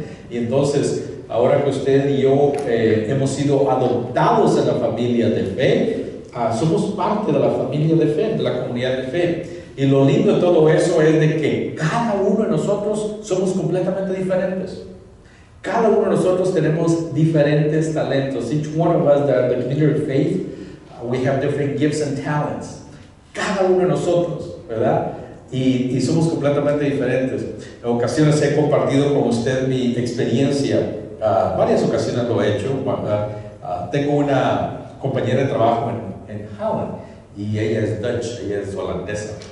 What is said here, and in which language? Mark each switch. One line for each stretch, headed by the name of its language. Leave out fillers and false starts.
Spanish: Y entonces, ahora que usted y yo hemos sido adoptados en la familia de fe, somos parte de la familia de fe, de la comunidad de fe. Y lo lindo de todo eso es de que cada uno de nosotros somos completamente diferentes. Cada uno de nosotros tenemos diferentes talentos.
English: Each one of us, the community of faith, we have different gifts and talents.
Spanish: Cada uno de nosotros, ¿verdad? Y somos completamente diferentes. En ocasiones he compartido con usted mi experiencia. Varias ocasiones lo he hecho. Tengo una compañera de trabajo en Holland y ella es Dutch, ella es holandesa.